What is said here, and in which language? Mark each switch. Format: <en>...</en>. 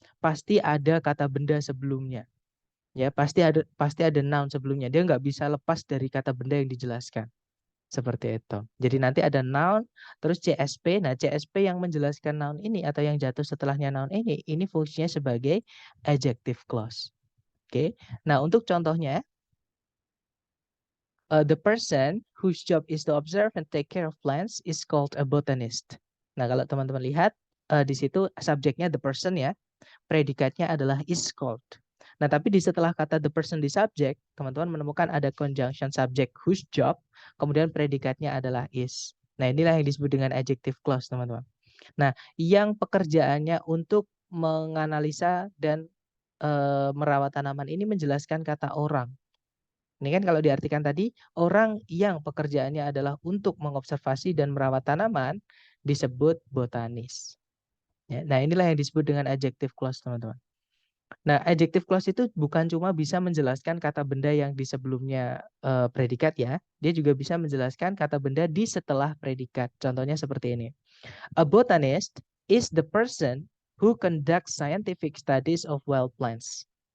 <id>Pasti ada kata benda sebelumnya. Ya, pasti ada noun sebelumnya. Dia nggak bisa lepas dari kata benda yang dijelaskan. Seperti itu. Jadi nanti ada noun, terus CSP. Nah, CSP yang menjelaskan noun ini atau yang jatuh setelahnya noun ini fungsinya sebagai adjective clause. Oke. Nah, untuk contohnya,</id> <en>the person whose job is to observe and take care of plants is called a botanist.</en> <id>Nah, kalau teman-teman lihat di situ subjeknya the person ya, predikatnya adalah is called. Nah, tapi di setelah kata the person di subjek, teman-teman menemukan ada conjunction subject whose job, kemudian predikatnya adalah is. Nah, inilah yang disebut dengan adjective clause, teman-teman. Nah, yang pekerjaannya untuk menganalisa dan merawat tanaman ini menjelaskan kata orang. Ini kan kalau diartikan tadi, orang yang pekerjaannya adalah untuk mengobservasi dan merawat tanaman disebut botanis. Ya, nah, inilah yang disebut dengan adjective clause, teman-teman. Nah, adjective clause itu bukan cuma bisa menjelaskan kata benda yang di sebelumnya predikat ya. Dia juga bisa menjelaskan kata benda di setelah predikat. Contohnya seperti ini.</id> <en>A botanist is the person who conducts scientific studies of wild plants.</en>